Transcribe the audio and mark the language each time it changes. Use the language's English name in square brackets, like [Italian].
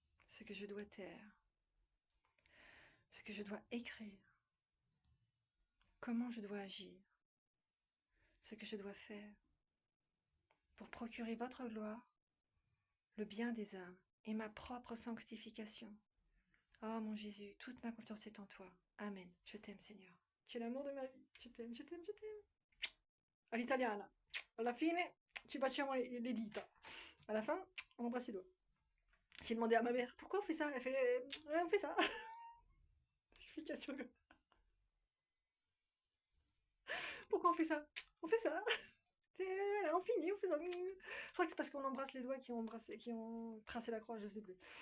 [French] ce que je dois taire, ce que je dois écrire, comment je dois agir, ce que je dois faire, pour procurer votre gloire, le bien des âmes et ma propre sanctification. Oh mon Jésus, toute ma confiance est en toi. Amen. Je t'aime, Seigneur. Tu es l'amour de ma vie. Je t'aime, je t'aime, je t'aime. [Italian] All'italiana. Alla fine, ci facciamo le dita. [French] À la fin, on embrasse les doigts. J'ai demandé à ma mère, pourquoi on fait ça? Elle fait, ouais, on fait ça. Explication. Pourquoi on fait ça? On fait ça. Voilà, on finit, on fait ça. Je crois que c'est parce qu'on embrasse les doigts qui ont tracé la croix, je sais plus.